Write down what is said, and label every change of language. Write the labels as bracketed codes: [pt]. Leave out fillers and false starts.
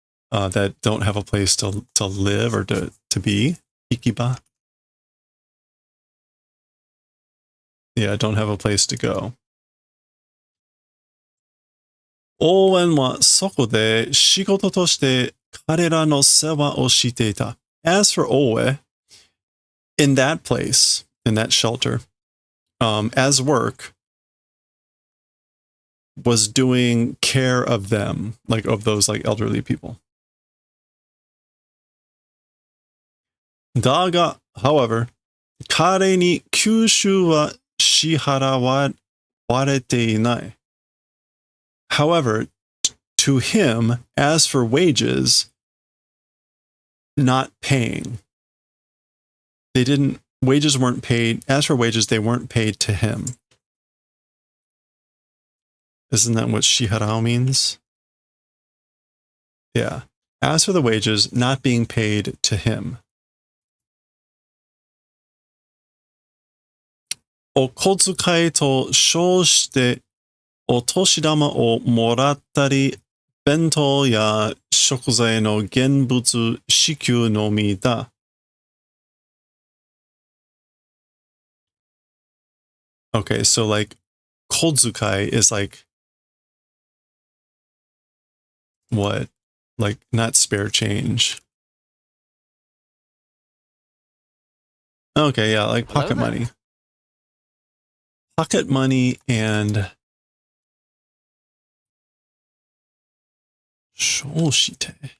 [en] That don't have a place to live or to be. Ikiba. Yeah, don't have a place to go. [ja] オーウェンはそこで仕事として彼らの世話をしていた. [en] As for Owe, in that place, in that shelter, as work, was doing care of them, like of those like elderly people. [ja] だが, [en] however, [ja] 彼に給収は支払われていない. [en] However, to him, as for wages, not paying. Wages weren't paid. As for wages, they weren't paid to him. Isn't that what shiharao means? Yeah. As for the wages, not being paid to him. [ja] お小遣いと称してお年玉をもらったり、弁当や食材の現物支給のみだ. [en] Okay, so like kozukai is like what? Like not spare change. Okay, yeah, like pocket money. Pocket money and shoshite.